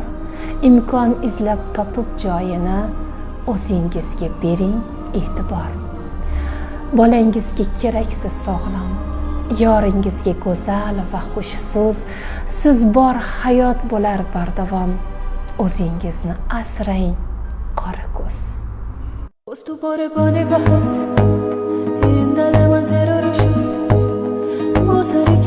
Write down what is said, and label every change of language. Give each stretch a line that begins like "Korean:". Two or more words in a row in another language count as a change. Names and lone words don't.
Uzbek: Imkon izlab topib joyini o'zingizga bering e'tibor. Bolangizga keraksiz sog'lom, yoringizga go'zal va xush so'z. Siz bor hayot bo'lar bardavom, o'zingizni asrang qora ko'z.
Persian: Stupore با نگاهت این دل من زیر رو شد.